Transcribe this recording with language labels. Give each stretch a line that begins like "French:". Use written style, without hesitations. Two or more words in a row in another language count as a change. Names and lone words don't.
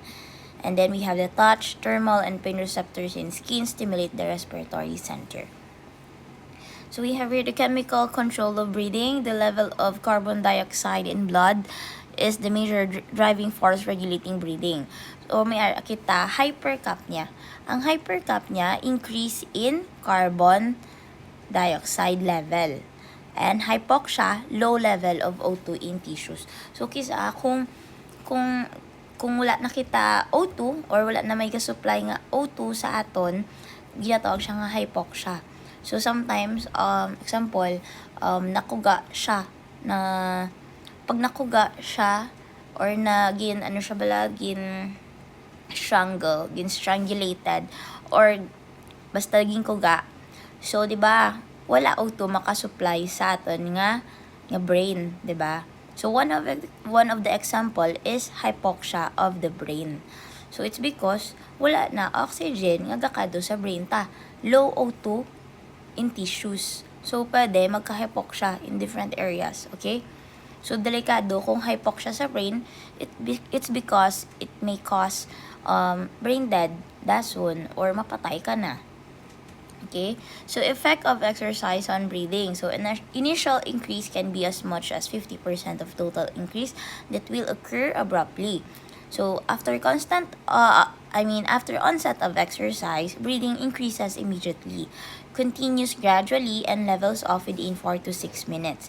English: And then we have the touch, thermal, and pain receptors in skin stimulate the respiratory center. So we have here the chemical control of breathing. The level of carbon dioxide in blood is the major driving force regulating breathing.
Hiligaynon: So may kita hypercapnia. Ang hypercapnia,
English: increase in carbon dioxide level. And hypoxia, low level of O2 in tissues.
Hiligaynon: So kisa kung wala na kita O2 or wala na may ka-supply nga O2 sa aton, ginatawag siya nga hypoxia.
English: So sometimes, example,
Hiligaynon: nakuga siya na pag nakuga siya
English: or strangulated or
Hiligaynon: basta naging kuga.
Filipino: So 'di ba?
Hiligaynon: Wala auto makasupply sa aton nga brain,
Filipino: 'di ba?
English: So one of the example is hypoxia of the brain. So it's because
Hiligaynon: wala na oxygen nga gakado sa brain ta.
English: Low O2 in tissues. So,
Hiligaynon: pwede magka-hypoxia
English: in different areas. Okay? So,
Hiligaynon: delikado kung hypoxia sa brain,
English: it's because it may cause brain dead,
Hiligaynon: dason, or mapatay ka na.
English: Okay? So, effect of exercise on breathing. So, initial increase can be as much as 50% of total increase that will occur abruptly. So, after onset of exercise, breathing increases immediately, continues gradually, and levels off within 4 to 6 minutes.